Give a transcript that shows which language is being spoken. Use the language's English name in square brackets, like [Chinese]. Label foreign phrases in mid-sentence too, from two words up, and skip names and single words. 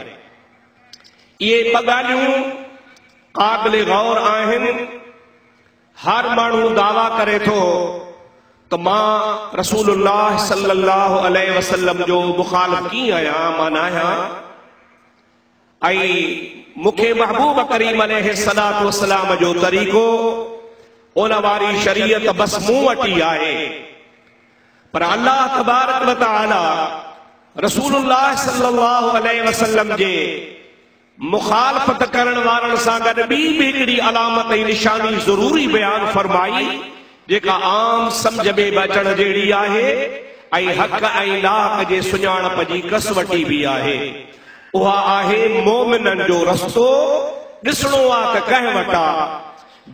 [Sindhi] इहे ॿ ॻाल्हियूं क़ाबिल गौर आहिनि हर माण्हू दावा करे थो त मां रसूलुल्लाह [Arabic] صلى الله عليه وسلم [Sindhi] जो मुखालिफ कीअं आहियां, मां न आहियां, ऐं मूंखे महबूब करीम [Arabic] عليه الصلاة والسلام [Sindhi] जो तरीक़ो उन वारी शरीयत बस मूं वटि आहे। पर [Arabic] الله تبارك وتعالى [Sindhi] रसूलुल्लाह [Arabic] صلى الله عليه وسلم [Sindhi] जे मुखालफत करण वारनि सां गॾु ॿी बि हिकिड़ी अलामत ऐं निशानी ज़रूरी बयान फरमाई जेका आम सम्झ में अचण जहिड़ी आहे ऐं हक़ ऐं लाक जे सुञाणप जी कसवटी बि आहे। उहा आहे मोमिननि जो रस्तो ॾिसणो आहे त कंहिं वटि आहे।